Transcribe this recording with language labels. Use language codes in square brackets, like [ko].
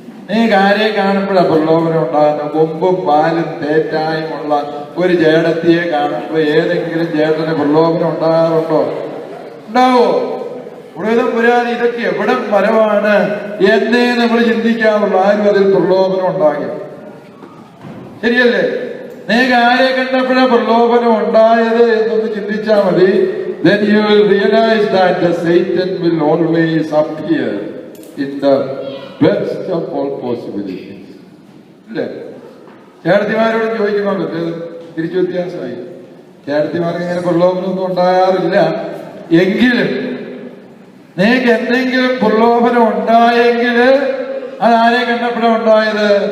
[ml] നിങ്ങൾക്ക് ആരെ കാണുമ്പോഴാണ് പ്രലോഭനം ഉണ്ടാകുന്ന? കൊമ്പും പാലും തേറ്റായും ഉള്ള ഒരു ചേട്ടത്തിയെ കാണുമ്പോൾ ഏതെങ്കിലും ചേട്ടന് പ്രലോഭനം ഉണ്ടാകാറുണ്ടോ? ഉണ്ടാവോ? പുരാതന ഇതൊക്കെ എവിടെ മരമാണ് എന്നേ നമ്മൾ ചിന്തിക്കാറുള്ളൂ. ആരും അതിൽ പ്രലോഭനം ഉണ്ടാകില്ല. ശരിയല്ലേ? നിങ്ങൾക്ക് ആരെ കണ്ടപ്പോഴാണ് പ്രലോഭനം ഉണ്ടായത് എന്നൊന്ന് ചിന്തിച്ചാൽ മതി. [en] Then you will realize that the Satan will always appear in the best of all possibilities. [ml] അല്ലേ? ചേട്ടത്തിമാരോട് ചോദിക്കുന്നുണ്ട്, തിരിച്ചു വ്യത്യാസമായി. ചേട്ടത്തിമാർക്ക് ഇങ്ങനെ പ്രലോഭനമൊന്നും ഉണ്ടാകാറില്ല. എങ്കിലും നിങ്ങൾക്ക് എന്തെങ്കിലും പ്രലോഭനം ഉണ്ടായെങ്കിൽ അത് ആരെ കണ്ടപ്പോഴാണ് ഉണ്ടായത്?